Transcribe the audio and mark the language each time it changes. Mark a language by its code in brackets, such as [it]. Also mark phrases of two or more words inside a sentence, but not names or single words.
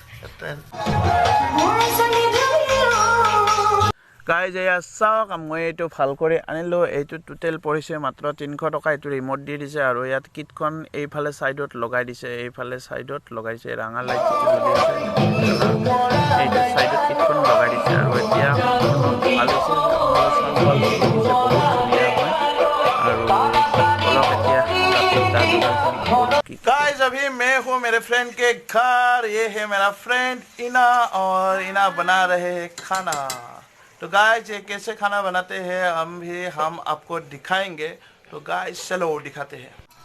[as] গাইজ এয়া চাওক মই এইটো ভাল কৰি আনিলোঁ এইটো টোটেল পৰিছে মাত্ৰ 300 টকা এইটো ৰিমোট দি দিছে আৰু ইয়াত কিটখন এইফালে ছাইডত লগাই দিছে লগাইছে ৰাঙা লাইট জ্বলি আছে এইটো ছাইডত কিটখন লগাই দিছে আৰু এতিয়া ভাল হৈছে [hi] गाइस अभी मैं हूँ मेरे फ्रेंड के घर ये है मेरा फ्रेंड इना और इना बना रहे हैं खाना तो गाइस ये कैसे खाना बनाते हैं हम आपको दिखाएंगे तो गाइस चलो दिखाते हैं